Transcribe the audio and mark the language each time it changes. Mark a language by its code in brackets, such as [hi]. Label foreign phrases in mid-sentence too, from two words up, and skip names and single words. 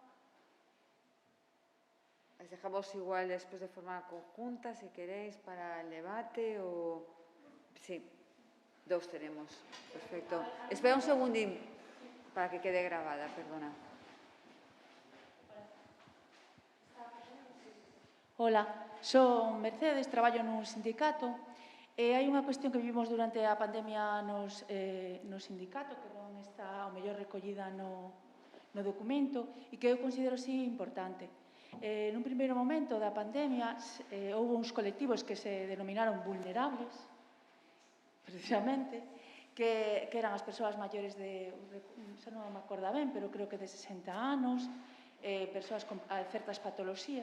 [es] Les dejamos igual después de forma conjunta, si queréis, para el debate o... Sí, 2 tenemos. Perfecto. Espera un segundín para que quede grabada, perdona. [gl] Hola, son Mercedes, traballo nun sindicato e hai unha cuestión que vivimos durante a pandemia no sindicato que non está ao mellor recollida no documento e que eu considero sí importante. Nun primeiro momento da pandemia houve uns colectivos que se denominaron vulnerables, precisamente, que eran as persoas maiores de, xa non me acorda ben, pero creo que de 60 anos, persoas con certas patoloxías.